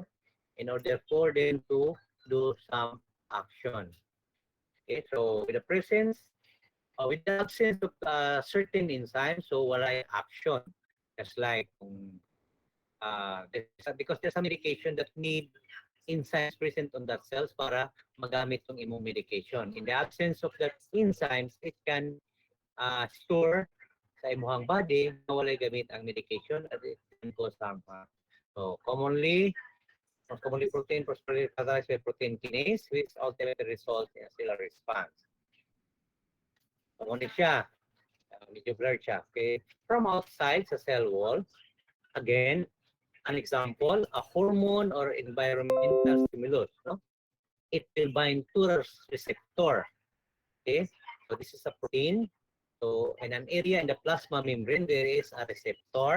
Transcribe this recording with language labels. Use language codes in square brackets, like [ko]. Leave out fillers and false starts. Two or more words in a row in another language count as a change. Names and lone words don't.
[en] In order for them to do some action. Okay, so with the presence with the absence of certain enzymes, so wala action. Just like because there's a medication that need enzymes present on that cells [ceb] para magamit ng imong medication. [en] In the absence of that enzymes, it can store [ceb] sa imong body na wala gamit ang medication [en] at it can cause harm. So most commonly protein phosphorylation catalyzed by protein kinase, which ultimately results in a cellular response. [ceb] Ano siya? Medyo blurred siya. [en] Okay. From outside sa cell wall, again, an example, a hormone or environmental stimulus. No? It will bind to a receptor. Okay. So this is a protein. So in an area in the plasma membrane, there is a receptor.